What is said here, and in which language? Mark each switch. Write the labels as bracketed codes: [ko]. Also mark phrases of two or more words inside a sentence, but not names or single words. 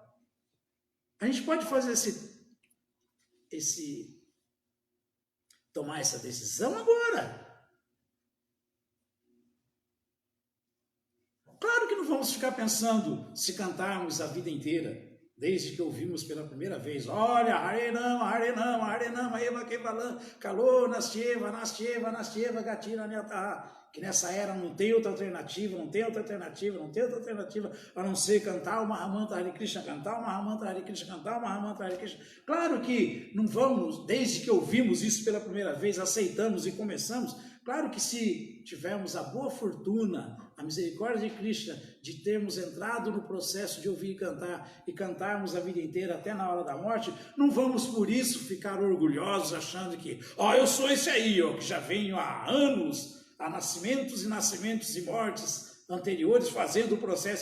[pt] A gente pode fazer tomar essa decisão agora. Claro que não vamos ficar pensando, se cantarmos a vida inteira, desde que ouvimos pela primeira vez, olha, [sa] हरेनाम हरेनाम हरेनाम एव केवलम् कलौ नास्त्येव नास्त्येव नास्त्येव गतिर अन्यथा, [pt] que nessa era não tem outra alternativa, não tem outra alternativa, não tem outra alternativa, a não ser cantar o Mahamantra Hare Krishna, cantar o Mahamantra Hare Krishna, cantar o Mahamantra Hare Krishna. Claro que não vamos, desde que ouvimos isso pela primeira vez, aceitamos e começamos. Claro que se tivermos a boa fortuna, a misericórdia de Krishna, de termos entrado no processo de ouvir e cantarmos a vida inteira até na hora da morte, não vamos por isso ficar orgulhosos achando que, eu sou esse aí, que já venho há anos, há nascimentos e mortes anteriores fazendo o processo.